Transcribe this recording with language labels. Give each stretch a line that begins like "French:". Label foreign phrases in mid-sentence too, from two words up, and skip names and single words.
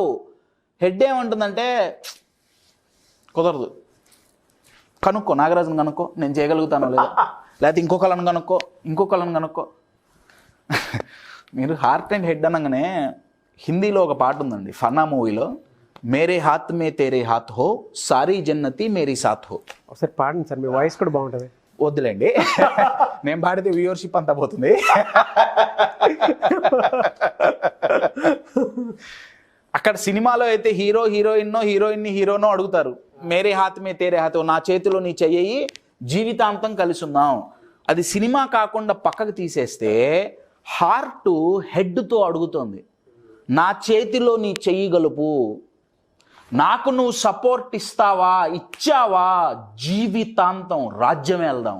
Telugu: హెడ్ ఏమంటుందంటే కుదరదు, కనుక్కో, నాగరాజుని కనుక్కో, నేను చేయగలుగుతాను లేదా, లేకపోతే ఇంకొకళ్ళని కనుక్కో. మీరు
English: heart and head
Telugu: అనగానే హిందీలో ఒక పాట ఉందండి, ఫనా మూవీలో,
Hindi: मेरे हाथ में तेरे हाथ हो, सारी जन्नती मेरी साथ हो.
Telugu: ఒకసారి పాడండి సార్, మీ వాయిస్ కూడా బాగుంటుంది. వద్దులేండి, నేను పాడితే వ్యూవర్షిప్ అంతా పోతుంది. అక్కడ సినిమాలో అయితే హీరో హీరోయిన్ని హీరోనో అడుగుతారు,
Hindi: मेरे हाथ में तेरे हाथ हो,
Telugu: నా చేతిలో నీ చెయ్యి, జీవితాంతం కలిసి ఉందాం. అది సినిమా కాకుండా పక్కకు తీసేస్తే హార్ట్ హెడ్తో అడుగుతోంది, నా చేతిలో నీ చెయ్యి గలుపు, నాకు నువ్వు సపోర్ట్ ఇచ్చావా, జీవితాంతం రాజ్యం వెళ్దాం.